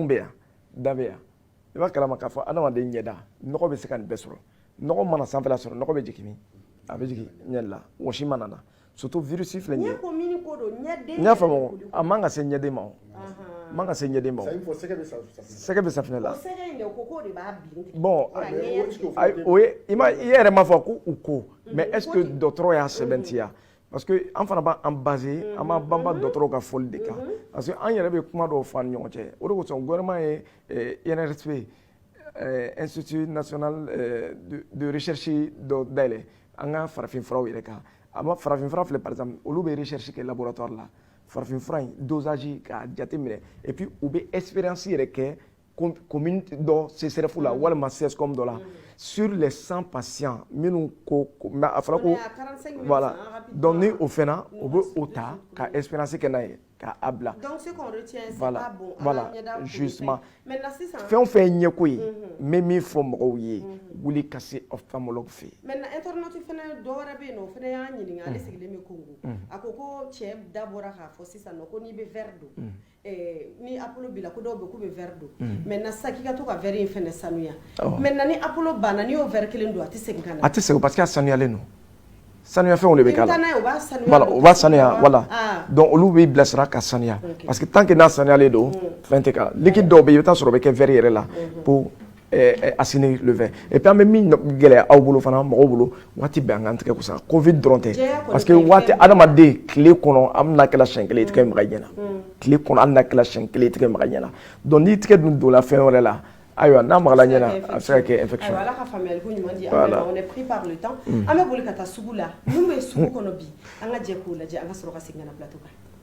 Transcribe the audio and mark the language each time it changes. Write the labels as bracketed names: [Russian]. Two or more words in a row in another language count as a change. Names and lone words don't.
[Bambara] bɛ yan da bɛ yan i b'a kalama k'a fɔ adamaden ɲɛda nɔgɔ bɛ se ka nin bɛɛ sɔrɔ nɔgɔ mana sanfɛla sɔrɔ nɔgɔ bɛ jigin a bɛ jigin ɲɛ la wɔsi mana na [French] surtout virus [Bambara] filɛ nin ye n y'a faamu a man ka se ɲɛden ma man ka se ɲɛden ma sɛgɛ bɛ safunɛ la bon o ye i yɛrɛ ma fɔ ko u ko [French] mais est ce que [Bambara] dɔgɔtɔrɔ y'a sɛbɛntiya [French] parce que [Bambara] an fana b'an basé an b'an banba dɔgɔtɔrɔw ka fɔli de kan [French] parce que [Bambara] an yɛrɛ bɛ kuma dɔw fɔ an ni ɲɔgɔn cɛ o de kosɔn gouvernement ye INRSP Institut national de recherche dɔ dayɛlɛ an ka farafinfuraw yɛrɛ kan a ma farafinfura filɛ [French] par exemple [Bambara] olu bɛ recherche kɛ laboratoire la farafinfura in dosage k'a jateminɛ [French] et puis [Bambara] u bɛ expérience yɛrɛ kɛ commune dɔ CSRF la walima CSCOM dɔ la [French] sur les 100 patients [Bambara] minnu ko mais a fɔra ko [French] voilà donc [Bambara] ni o fɛnna o bɛ o ta ka expérience kɛ n'a ye k'a bila [French] donc ce qu'on retient c'est voilà pas bon voilà justement [Bambara] maintenant sisan fɛn o fɛn ɲɛko ye n bɛ min fɔ mɔgɔw ye wuli ka se ophtalmologue fɛ yen [French] maintenant internaute [Bambara] fɛnɛ dɔ wɛrɛ bɛ yen nɔ o fɛnɛ y'an ɲininka ale sigilen bɛ Congo a ko ko cɛ da bɔra k'a fɔ sisan nɔ ko n'i bɛ verre don ni Apollo b'i la ko dɔw bɛ k'u bɛ verre don maintenant sisan k'i ka to ka verre in fɛnɛ sanuya maintenant ni Apollo banna n'i y'o verre kelen don a tɛ segin ka na a tɛ segin [French] parce que [Bambara] a sanuyalen don sanuya fɛnw de bɛ k'a la [French] voilà [Bambara] o b'a sanuya [French] voilà donc [Bambara] olu b'i bilasira ka sanuya [French] parce que tant que [Bambara] n'a sanuyalen don fɛn tɛ k'a la liquide dɔw bɛ yen i bɛ taa sɔrɔ o bɛ kɛ verre yɛrɛ la [French] pour assainir le verre et puis [Bambara] an bɛ min gɛlɛya aw bolo fana mɔgɔw bolo waati bɛɛ an k'an tigɛ ko sa covid dɔrɔn tɛ [French] parce que [Bambara] waati adamaden tile kɔnɔ an bɛna kɛla siɲɛ kelen i tigɛ maga ɲɛna tile kɔnɔ an bɛna kɛla siɲɛ kelen i tigɛ maga ɲɛna donc n'i tigɛ dun donna fɛn wɛrɛ la ayiwa n'a magala ɲɛna a bɛ se ka kɛ infection ayiwa ala ka faamuyali ko ɲuman di an bɛɛ ma [French] on est pris par le temps [Bambara] an bɛ boli ka taa sugu la minnu bɛ sugu kɔnɔ bi an ka jɛ k'o lajɛ an ka sɔrɔ ka segin ka na plateau kan.